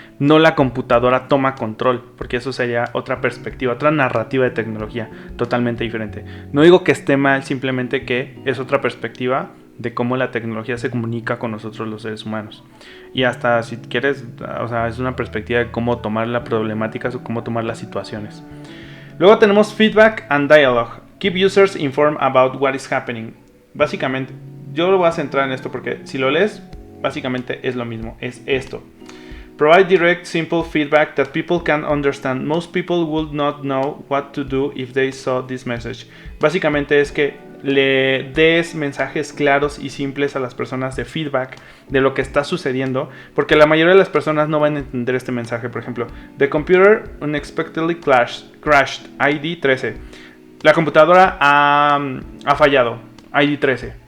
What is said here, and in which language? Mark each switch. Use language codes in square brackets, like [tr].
[es] No la computadora toma control, porque eso sería otra perspectiva, otra narrativa de tecnología totalmente diferente. No digo que esté mal, simplemente que es otra perspectiva de cómo la tecnología se comunica con nosotros los seres humanos. Y hasta si quieres, o sea, es una perspectiva de cómo tomar las problemáticas o cómo tomar las situaciones. Luego tenemos Feedback and Dialogue. [en] Keep users informed about what is happening. [es] Básicamente, yo lo voy a centrar en esto porque si lo lees, básicamente es lo mismo, es esto. [en] Provide direct, simple feedback that people can understand. Most people would not know what to do if they saw this message. [es] Básicamente es que le des mensajes claros y simples a las personas de feedback de lo que está sucediendo, porque la mayoría de las personas no van a entender este mensaje. Por ejemplo, [en] the computer unexpectedly crashed, ID 13. [es] La computadora ha fallado, ID 13.